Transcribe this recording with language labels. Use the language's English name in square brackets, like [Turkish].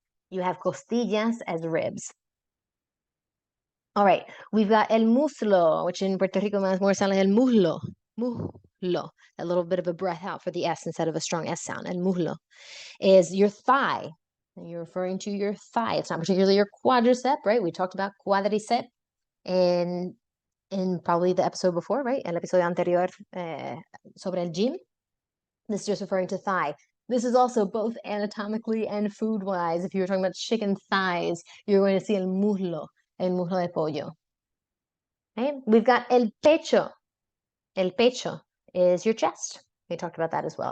[English] You have costillas as ribs. All right, we've got el muslo, which in Puerto Rico more sound like el muslo. Muslo. A little bit of a breath out for the S instead of a strong S sound. El muslo is your thigh. And you're referring to your thigh. It's not particularly your quadricep, right? We talked about quadricep in probably the episode before, right? [Spanish] El episodio anterior sobre el gym. [English] This is just referring to thigh. This is also both anatomically and food-wise. If you were talking about chicken thighs, you're going to see el muslo de pollo. Okay? We've got el pecho. El pecho is your chest. We talked about that as well.